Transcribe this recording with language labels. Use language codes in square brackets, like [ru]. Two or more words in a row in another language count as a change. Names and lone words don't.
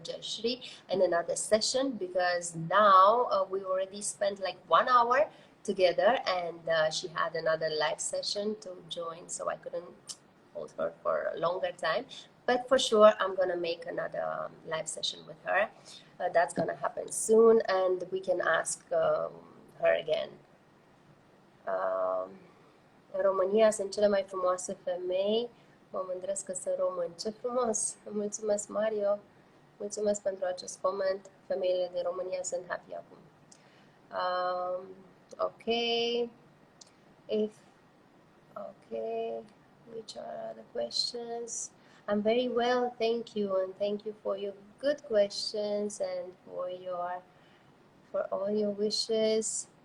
[en] Jashri in another session, because now we already spent like 1 hour together, and she had another live session to join, so I couldn't hold her for a longer time. But for sure, I'm gonna make another live session with her. That's gonna happen soon, and we can ask her again. [ro] În România sunt cele mai frumoase femei. Mă mândresc că sunt român. Ce frumos! Mulțumesc, Mario! Mulțumesc pentru acest coment. Femeile din România sunt happy acum. [en] Okay. Which are the questions? I'm very well, thank you, and thank you for your good questions and for all your wishes.